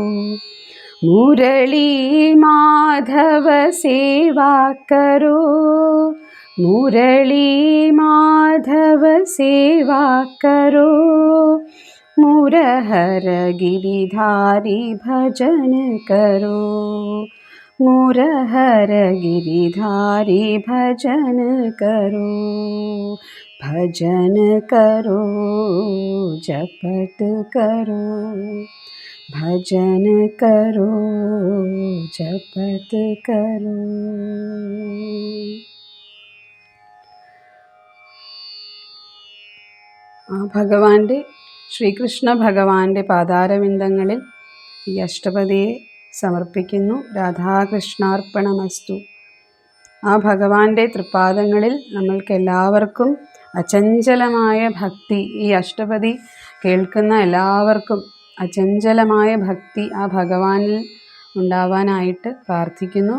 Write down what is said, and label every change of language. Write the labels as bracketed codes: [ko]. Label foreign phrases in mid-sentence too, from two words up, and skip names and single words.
[hi] मुरली माधव सेवा करो मुरली माधव सेवा करो मुरहर गिरिधारी भजन करो मुरहर गिरिधारी भजन करो जपत करो भजन करो जपत करो [ml] ഭഗവാന്റെ ശ്രീകൃഷ്ണ ഭഗവാന്റെ പാദാരവിന്ദങ്ങളിൽ ഈ അഷ്ടപദിയെ സമർപ്പിക്കുന്നു. രാധാകൃഷ്ണാർപ്പണമസ്തു. ആ ഭഗവാന്റെ തൃപ്പാദങ്ങളിൽ നമ്മൾക്കെല്ലാവർക്കും അചഞ്ചലമായ ഭക്തി, ഈ അഷ്ടപദി കേൾക്കുന്ന എല്ലാവർക്കും അചഞ്ചലമായ ഭക്തി ആ ഭഗവാനിൽ ഉണ്ടാവാനായിട്ട് പ്രാർത്ഥിക്കുന്നു.